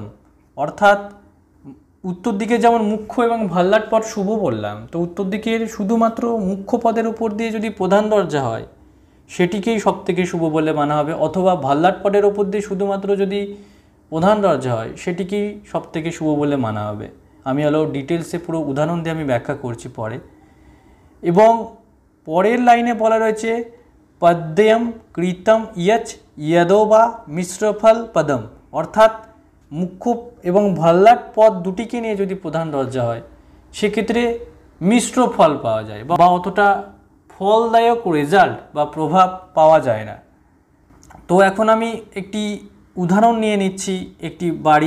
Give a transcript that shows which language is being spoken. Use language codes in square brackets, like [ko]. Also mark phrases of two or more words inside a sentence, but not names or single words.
[bn] অর্থাৎ উত্তর দিকে যেমন মুখ্য এবং ভাল্লাট পদ শুভ বললাম, তো উত্তর দিকের শুধুমাত্র মুখ্য পদের উপর দিয়ে যদি প্রধান দরজা হয় সেটিকেই সবথেকে শুভ বলে মানা হবে, অথবা ভাল্লাট পদের ওপর দিয়ে শুধুমাত্র যদি প্রধান দরজা হয় সেটিকেই সবথেকে শুভ বলে মানা হবে। আমি হলো ডিটেলসে পুরো উদাহরণ দিয়ে আমি ব্যাখ্যা করছি পরে। এবং পরের লাইনে বলা রয়েছে [sa] পদ্যম কৃতম यच्च यदोवा মিশ্রফল পদম। [bn] অর্থাৎ মুখ্য এবং ভাল্লাট পদ দুটিকে নিয়ে যদি প্রধান দরজা হয় সেক্ষেত্রে মিশ্র ফল পাওয়া যায় বা অতটা ফলদায়ক রেজাল্ট বা প্রভাব পাওয়া যায় না। তো এখন আমি একটি উদাহরণ নিয়ে নিচ্ছি একটি বাড়ির।